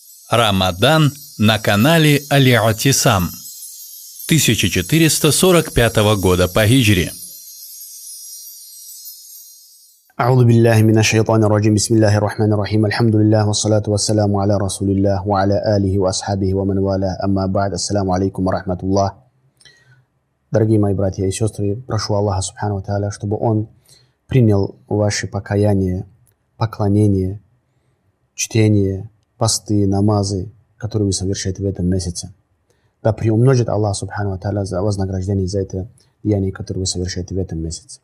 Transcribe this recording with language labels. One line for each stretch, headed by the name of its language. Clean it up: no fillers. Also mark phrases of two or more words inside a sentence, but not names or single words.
Russian: Рамадан на канале Аль-Атисам 1445 года по хиджре.
Arabic: أعوذ بالله من الشيطان الرجيم بسم الله الرحمن الرحيم الحمد لله والصلاة والسلام على رسول الله وعلى آله وأصحابه ومن والاه أما بعد السلام عليكم ورحمة الله.
Russian: Дорогие мои братья и сестры, прошу Аллаха
Arabic: سبحانه وتعالى,
Russian: чтобы Он принял ваши покаяния, поклонения, чтение, посты, намазы, которые вы совершаете в этом месяце. Да приумножит Аллах
Arabic: سبحانه وتعالى
Russian: за вознаграждение за это деяние, которое вы совершаете в этом месяце.